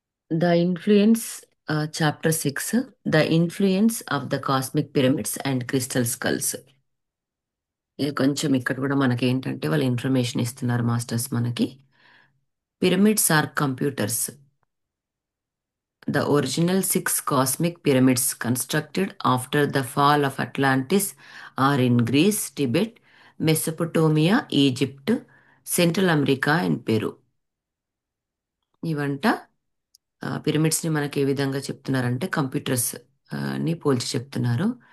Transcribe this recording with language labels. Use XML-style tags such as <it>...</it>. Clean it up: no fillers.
<en>The influence, chapter 6, the influence of the cosmic pyramids and crystal skulls.</en> <te>ఇది కొంచెం ఇక్కడ కూడా మనకి ఏంటంటే వాళ్ళు ఇన్ఫర్మేషన్ ఇస్తున్నారు మాస్టర్స్ మనకి.</te> <en>Pyramids are computers. The original 6 cosmic pyramids constructed after the fall of Atlantis are in Greece, Tibet, Mesopotamia, Egypt, Central America and Peru.</en> <te>ఇవంట పిరమిడ్స్ని మనకి ఏ విధంగా చెప్తున్నారంటే కంప్యూటర్స్ ని పోల్చి చెప్తున్నారు.</te>